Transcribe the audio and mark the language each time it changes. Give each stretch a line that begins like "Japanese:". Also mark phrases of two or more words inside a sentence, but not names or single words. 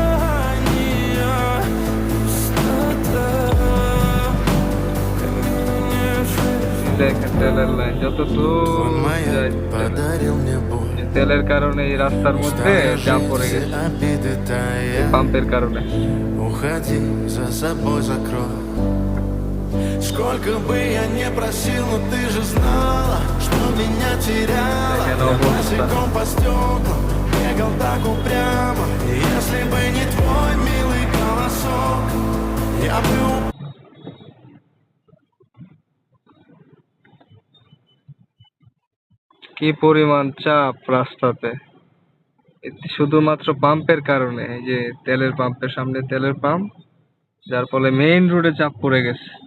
Bangla: দেখেন তেলের লাইন যত দূর যায়, তেলের কারণে এই রাস্তার মধ্যে জ্যাম পড়ে গেছে পাম্পের কারণে।
Russian: Сколько бы я не просил, но ты же знала, что меня теряла. Я босиком по стеклам бегал так упрямо. И если бы не твой милый голосок, я бы
Bangla: কি পরিমাণ চাপ রাস্তাতে, শুধুমাত্র পাম্পের কারণে। এই যে তেলের পাম্পের সামনে তেলের পাম্প, যার ফলে মেইন রোডে চাপ পড়ে গেছে।